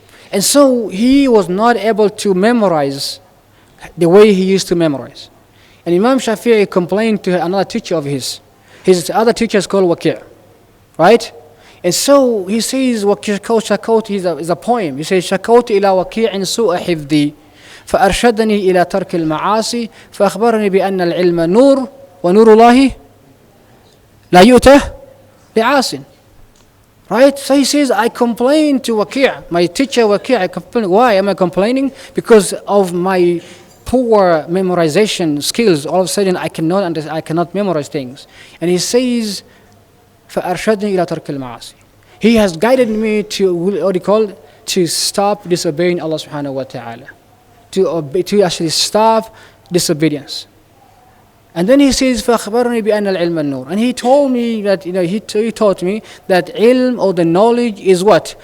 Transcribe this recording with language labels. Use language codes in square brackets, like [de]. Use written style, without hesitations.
[en] And so he was not able to memorize the way he used to memorize. And Imam Shafi'i complained to another teacher of his. His other teacher is called Waqi', right? And so he says, Shakot is a poem. He says, [ar] Shakot ila waqi'in su'a hifdi, فأرشدني إلى ترك المعاصي فأخبرني بأن العلم نور ونور الله لا يؤته لعاصٍ. [en] Right? So he says, I complained to Waqi', my teacher Waqi', I complained. Why am I complaining? Because of my poor memorization skills. All of a sudden I cannot memorize things. And he says, [ar] فأرشدني إلى ترك المعاصي. [en] He has guided me to stop disobeying Allah subhanahu wa ta'ala. To actually stop disobedience. And then he says, [ar] فَأَخْبَرْنِي بِأَنَّ الْعِلْمَ النُّورِ. [en] And he told me that, he taught me that ilm or the knowledge is what?